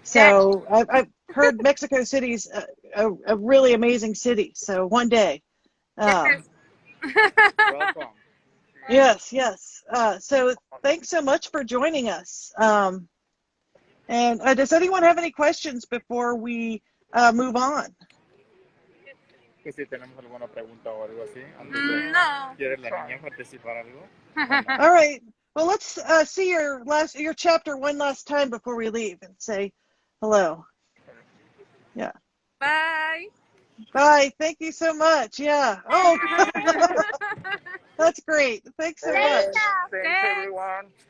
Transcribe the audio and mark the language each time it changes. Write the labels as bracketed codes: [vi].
[en] So I've heard Mexico City's a really amazing city. So one day. Yes. Welcome. Yes. So thanks so much for joining us. And does anyone have any questions before we move on? [es] Que si tenemos alguna pregunta o algo así. [en] No. [es] ¿Quiere la niña participar algo? [en] All right. Well, let's see your chapter one last time before we leave and say hello. Yeah. Bye. Bye. Thank you so much. Yeah. Oh, that's great. Thanks so much. Thanks everyone.